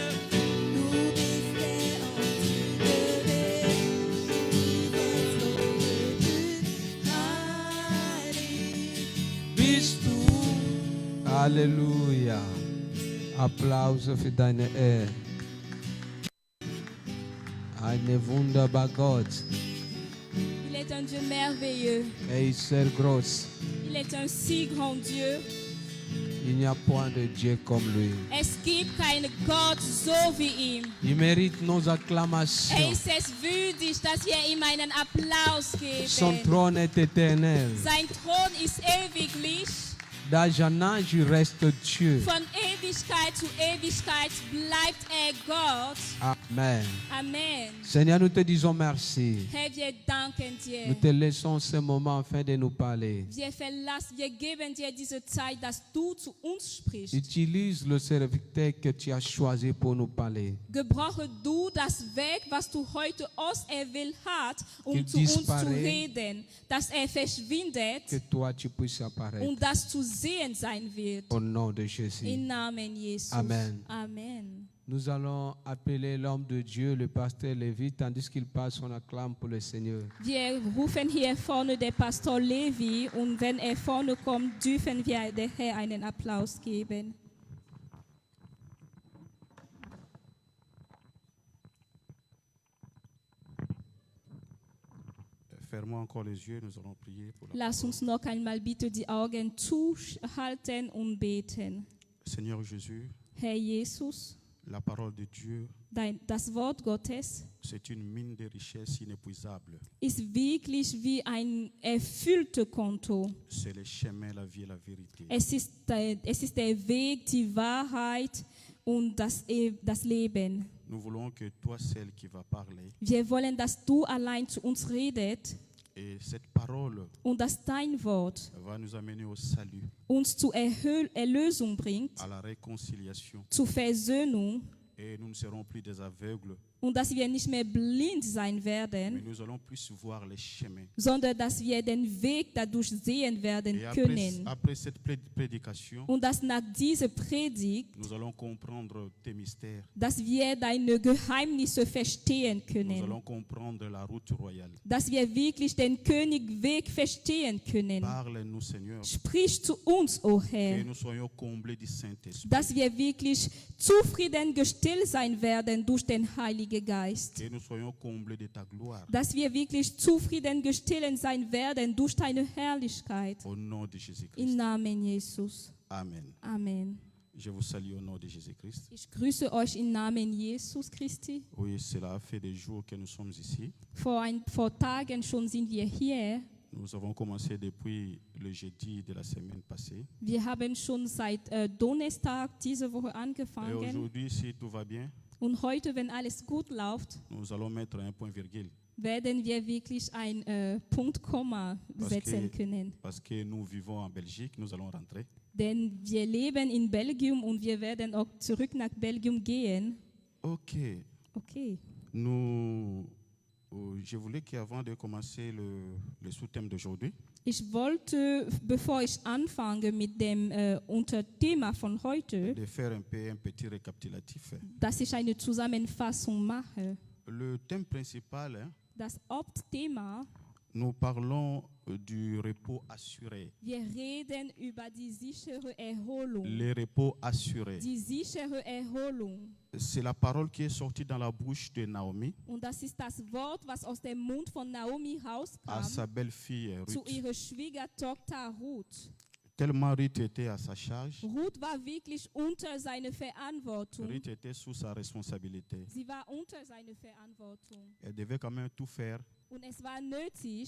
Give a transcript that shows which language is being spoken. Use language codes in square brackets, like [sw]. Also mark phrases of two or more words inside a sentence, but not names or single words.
[de] Du bist der einzige, Bist du. Halleluja. Applaus für deine Ehe. Ein wunderbarer Gott. [fr] Il est un Dieu merveilleux. [de] Er ist sehr groß. [fr] Il est un si grand Dieu. Il n'y a point de Dieu comme lui. [de] Es gibt keinen Gott so wie ihm. [fr] Il mérite nos [de] Er [fr] acclamations. [de] ist es würdig, dass wir ihm einen Applaus [fr] Son [de] geben. [fr] trône est éternel. [de] Sein Thron ist ewiglich. [fr] D'âge en âge, il reste Dieu. [de] Von Ewigkeit zu Ewigkeit bleibt er Gott. [fr] Amen. [de] Amen. [fr] Seigneur, nous te disons merci. [de] Herr, wir danken dir. [fr] Nous te laissons ce moment afin de nous parler. [de] Wir geben dir diese Zeit, dass du zu uns sprichst. [fr] Utilise le serviteur que tu as choisi pour nous parler. [de] Gebrauche du das Werk, was du heute auserwählt hast, [fr] Qu'il [de] zu uns zu [fr] disparaît. [de] reden, dass er verschwindet [fr] Que toi, tu puisses apparaître. [de] und dass zu sehen sein wird. [fr] Au nom de Jésus. [de] Im Namen Jesus. [fr] Amen. [de] Amen. [fr] Nous allons appeler l'homme de Dieu, le pasteur Lévi, tandis qu'il passe, on acclame pour le Seigneur. [de] Wir rufen hier vorne den Pastor Levi und wenn er vorne kommt, dürfen wir der Herr einen Applaus geben. [fr] Fermons encore les yeux, nous allons prier pour la [de] Lass uns noch einmal bitte die Augen zuhalten und beten. [fr] Seigneur Jésus, [de] Herr Jesus, [fr] la parole de Dieu, [de] das Wort Gottes [fr] c'est une mine de richesses inépuisable. [de] ist wirklich wie ein erfülltes Konto. [fr] C'est le chemin, la vie et la vérité. [de] Es ist der Weg, die Wahrheit und das Leben. [fr] Nous voulons que toi, celle qui va parler, [de] Wir wollen, dass du allein zu uns redest [fr] et cette parole [de] und dass dein Wort [fr] va nous amener au salut, [de] uns zur Erlösung bringt, [fr] à la réconciliation. [de] zur Versöhnung [fr] Et nous ne serons plus des aveugles, [de] und dass wir nicht mehr blind sein [fr] mais [de] werden, [fr] nous allons plus voir les chemins. [de] sondern dass wir den Weg dadurch sehen werden [fr] Et [de] können. [fr] après cette prédication, [de] Und dass nach dieser Predigt, [fr] nous allons comprendre tes mystères. [de] dass wir deine Geheimnisse verstehen [fr] Nous [de] können. [fr] allons comprendre la route royale. [de] Dass wir wirklich den Königweg verstehen können. [fr] Parle-nous, Seigneur, [de] Sprich zu uns, o [fr] que [de] Herr, [fr] nous soyons comblés du Saint-Esprit. [de] dass wir wirklich zufriedengestellt sein werden durch den Heiligen Geist. [fr] Que nous soyons comblés de ta gloire. [de] Dass wir wirklich zufriedengestellt sein werden durch deine Herrlichkeit. [fr] Au nom de Jésus-Christ. [de] Im Namen Jesus. [fr] Amen. [de] Amen. [fr] Je vous salue au nom de Jésus-Christ. [de] Ich grüße euch im Namen Jesus Christi. [fr] Oui, cela fait des jours que nous sommes ici. [de] Vor Tagen schon sind wir hier. [fr] Nous avons commencé depuis le jeudi de la semaine passée. [de] Wir haben schon seit Donnerstag diese Woche [fr] Et [de] angefangen. [fr] aujourd'hui, si tout va bien, [de] Und heute, wenn alles gut läuft, [fr] nous allons mettre un point virgule. [de] werden wir wirklich ein Punkt, Komma setzen können. [fr] Parce que nous vivons en Belgique, nous allons rentrer. [de] Denn wir leben in Belgien und wir werden auch zurück nach Belgien gehen. [fr] Ok. [de] Okay. [fr] Je voulais qu'avant de commencer le sous-thème d'aujourd'hui, [de] Ich wollte, bevor ich anfange mit dem Unterthema von heute, [fr] de faire un petit récapitulatif. [de] dass ich eine Zusammenfassung mache. [fr] Le thème principal, [de] Das Hauptthema, [fr] nous parlons du repos assuré. [de] wir reden über die sichere Erholung. [fr] Le repos assuré. [de] Die sichere Erholung. [fr] C'est la parole qui est sortie dans la bouche de Naomi [de] Und das ist das Wort, was aus dem Mund von Naomi [fr] à [de] rauskam [fr] sa belle-fille [de] zu [fr] Ruth. [de] ihrer Schwiegertochter Ruth. [fr] Tellement Ruth était à sa charge, [de] Ruth war wirklich unter seine Verantwortung. [fr] Ruth était sous sa responsabilité. [de] Sie war unter seine Verantwortung. [fr] Elle devait quand même tout faire [de] Und es war nötig,